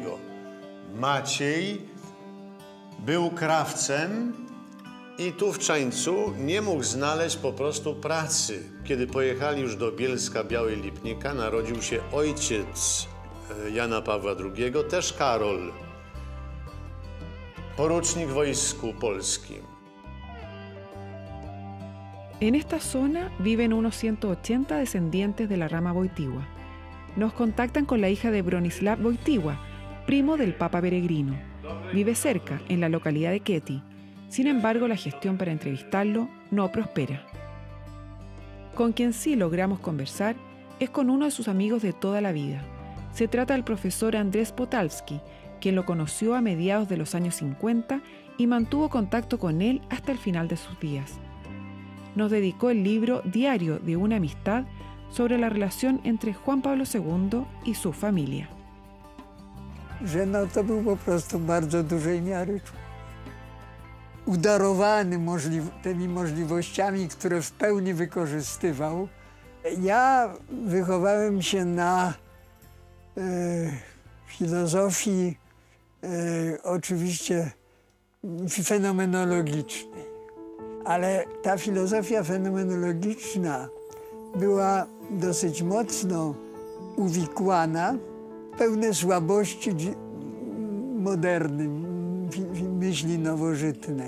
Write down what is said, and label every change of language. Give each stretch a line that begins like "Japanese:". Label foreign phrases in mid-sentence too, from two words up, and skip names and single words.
Polish: Maciej był krawcem i tu w Czańcu nie mógł znaleźć po prostu pracy. Kiedy pojechali już do Bielska-Białej Lipnika, narodził się ojciec Jana Pawła II, też Karol, porucznik w Wojsku Polskim.
Spanish: En esta zona viven unos 180 descendientes de la rama Wojtyła. Nos contactan con la hija de Bronisław Wojtyła, primo del Papa Peregrino. Vive cerca, en la localidad de Kęty. Sin embargo, la gestión para entrevistarlo no prospera. Con quien sí logramos conversar es con uno de sus amigos de toda la vida. Se trata del profesor Andrzej Potalski, quien lo conoció a mediados de los años 50 y mantuvo contacto con él hasta el final de sus días. Nos dedicó el libro Diario de una amistad sobre la relación entre Juan Pablo II y su familia.
Polish: Że to był po prostu bardzo dużej miary udarowany tymi możliwościami, które w pełni wykorzystywał, Ja wychowałem się na filozofii oczywiście fenomenologicznej, ale ta filozofia fenomenologiczna była dosyć mocno uwikłana w pewne słabości moderny, myśli nowożytnej.